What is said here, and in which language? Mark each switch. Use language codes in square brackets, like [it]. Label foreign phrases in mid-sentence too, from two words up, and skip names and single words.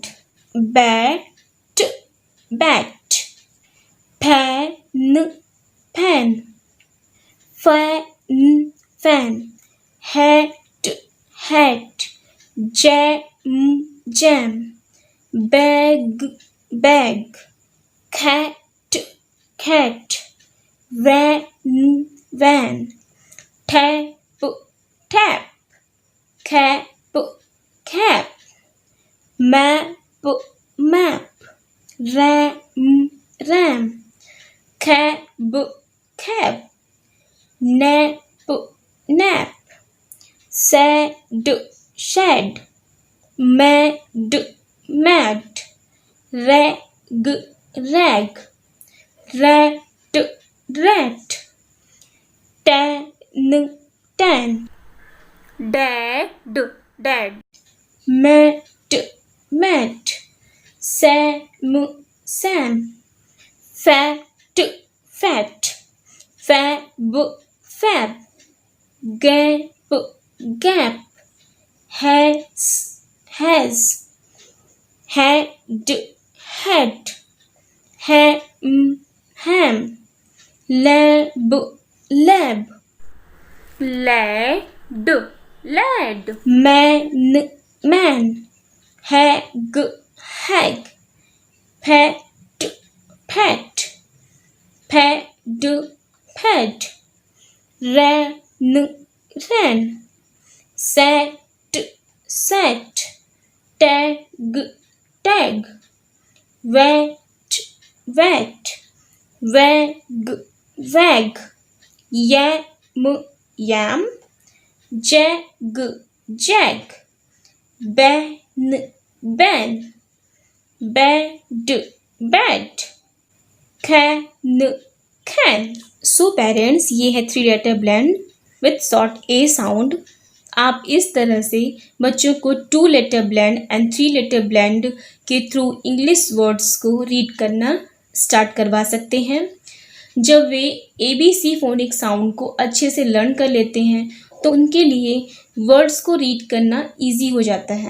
[en] bat, bat, fan, fan, fan, fan, hat, hat, jam, jam, bag, bag, कैट, cat, van, van, tap, tap, cap, cap, map, map, ram, ram, cab, cab, nap, nap, sad, shed, mad, mad, rag, rag, rat, rat, tan, tan, dad, dad, mat, mat, sam, sam, fat, fat, fab, fab, gap, gap, has, had, had, ham, lab, lab, lad, lad, man, man, hag, hag, pet, pet, pad, pad, ran, ran, sat, sat, tag, tag, wet, wet, wag, wag, yam, yam, jag, jag, ban, ban, bed, bed, can, can। so parents, [hi] ये है [en] 3 letter blend with short a sound. [hi] आप इस तरह से बच्चों को [en] 2 letter blend and 3 letter blend [hi] के थ्रू [en] English words [hi] को रीड करना स्टार्ट करवा सकते हैं। जब वे [en] ABC phonic sound [hi] को अच्छे से लर्न कर लेते हैं तो उनके लिए वर्ड्स को रीड करना इजी हो जाता है।